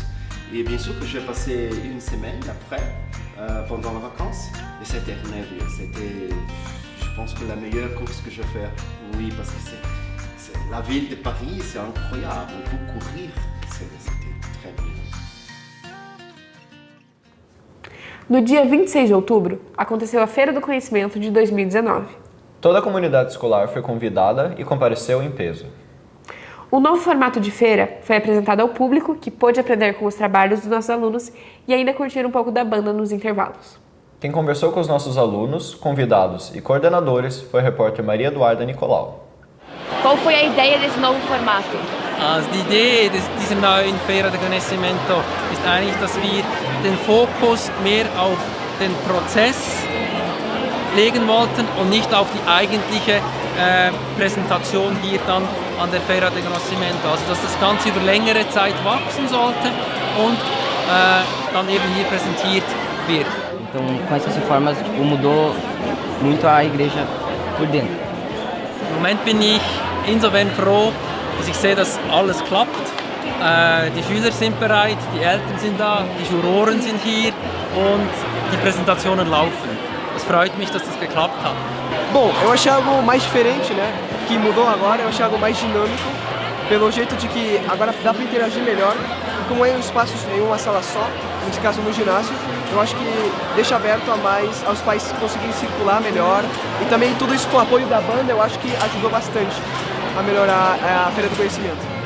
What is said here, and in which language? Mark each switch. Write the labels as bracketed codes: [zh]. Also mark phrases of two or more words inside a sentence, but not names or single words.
[fr] Et bien sûr que j'ai passé une semaine après, pendant les vacances, et c'était merveilleux. C'était, je pense que la meilleure course que je fais. Oui, parce que c'est la ville de Paris, c'est incroyable. Pour courir, c'était très bien. [pt] No dia 26 de outubro, aconteceu a Feira do Conhecimento de 2019. Toda a comunidade escolar foi convidada e compareceu em peso. O novo formato de feira foi apresentado ao público, que pôde aprender com os trabalhos dos nossos alunos e ainda curtir um pouco da banda nos intervalos. Quem conversou com os nossos alunos, convidados e coordenadores foi a repórter Maria Eduarda Nicolau. Qual foi a ideia desse novo formato? [de] Die Idee dieser neuen Feira de Conhecimento ist eigentlich, dass wir den Fokus mehr auf den Prozess legen wollten und nicht auf die eigentliche Präsentation hier dann an der Feira de Conhecimento. Also dass das Ganze über längere Zeit wachsen sollte und dann eben hier präsentiert wird. [pt] Então, com essas reformas, mudou muito a igreja por dentro. [de] Im Moment bin ich insofern froh, dass ich sehe, dass alles klappt. Die Schüler sind bereit, die Eltern sind da, die Juroren sind hier und die Präsentationen laufen. Es freut mich, dass das geklappt hat. [pt] Bom, eu achei algo mais diferente, né? Que mudou agora, eu achei algo mais dinâmico, pelo jeito de que agora dá para interagir melhor. E como é um espaço em uma sala só, nesse caso no ginásio, eu acho que deixa aberto a mais aos pais conseguirem circular melhor. E também tudo isso com o apoio da banda, eu acho que ajudou bastante a melhorar a Feira do Conhecimento.